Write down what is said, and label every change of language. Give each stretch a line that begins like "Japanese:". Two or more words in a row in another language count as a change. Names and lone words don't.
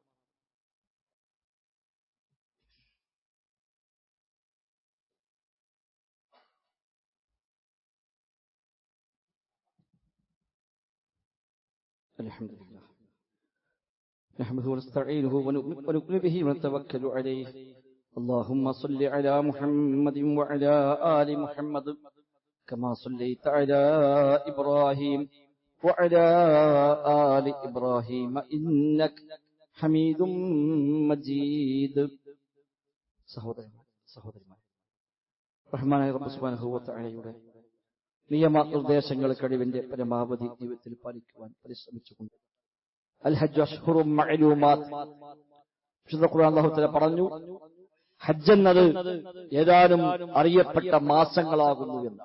Arabic: الحمد لله نحمده ونستعينه ونؤمن به ونتوكل عليه. اللهم صل على محمد وعلى آل محمد كما صليت على إبراهيم وعلى آل إبراهيم إنك حميد مجيد.
Malayalam: സഹോദരന്മാർ, റഹ്മാനായ റബ്ബ്
Arabic: سبحانه وتعالى
Malayalam: നിയമനിർദ്ദേശങ്ങൾ കഴിവിന്റെ പരമാവധി ജീവിതത്തിൽ പാലിക്കുവാൻ പരിശ്രമിച്ചുകൊണ്ട്
Arabic: الحج أشهر معلومات,
Malayalam: വിശുദ്ധ ഖുർആൻ
Arabic: الله تعالى
Malayalam: പറഞ്ഞു, ഹജ്ജ് എന്നത് ഏതാനും അറിയപ്പെട്ട മാസങ്ങളാകുന്നു എന്ന്.